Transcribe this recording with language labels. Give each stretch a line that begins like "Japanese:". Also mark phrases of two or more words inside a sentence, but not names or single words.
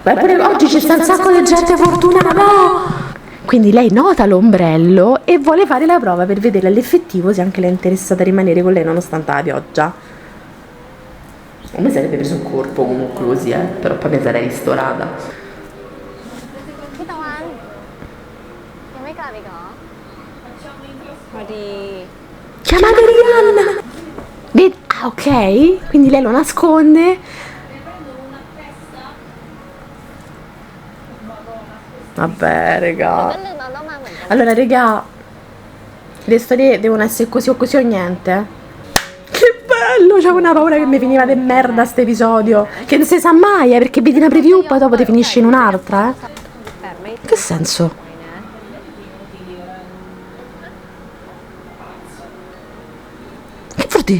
Italian: Pure oggi ci sta un sacco di gente fortunata. Quindi lei nota l'ombrello e vuole fare la prova per vedere all'effettivo se anche lei è interessata a rimanere con lei nonostante la pioggia. A me sarebbe preso un corpo comunque così, però poi mi sarei ristorata.
Thai: พี่ตะวันยังไม่กลับอีกเหรอ พอดี
Italian: Chiamate Rihanna! Ah, ok, quindi lei lo nasconde. Vabbè, regà.
Thai: ก็ลืมเอาล่มมาเหมือนกัน
Italian: Allora, regà, le storie devono essere così o così o niente. Che bello! C'avevo una paura che mi finiva de merda sto episodio. Che non si sa mai, perché vedi una preview poi dopo ti finisce in un'altra,
Thai: แต่ไม่
Italian: Che senso?
Thai: นะ
Italian: Che vuol dire?